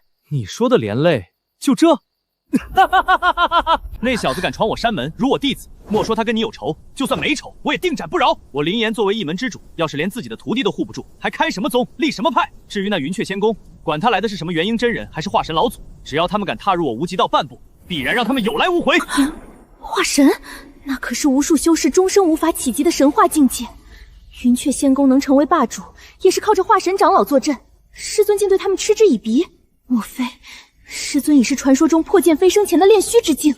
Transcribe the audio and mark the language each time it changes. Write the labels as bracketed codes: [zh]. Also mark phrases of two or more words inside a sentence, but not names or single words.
[zh] 你说的连累，就这？那小子敢闖我山门，辱我弟子，莫说他跟你有仇，就算没仇，我也定斩不饶。我林岩作为一门之主，要是连自己的徒弟都護不住，還開什麼宗，立什麼派？至於那雲雀仙宮，管他來的是什麼元嬰真人，還是化神老祖，只要他們敢踏入我無極道半步，必然讓他們有來無回。化神，那可是無數修士終生無法企及的神話境界。雲雀仙宮能成為霸主，也是靠着化神長老坐鎮。師尊竟對他們嗤之以鼻，莫非師尊已是傳說中破劍飛升前的煉虛之境？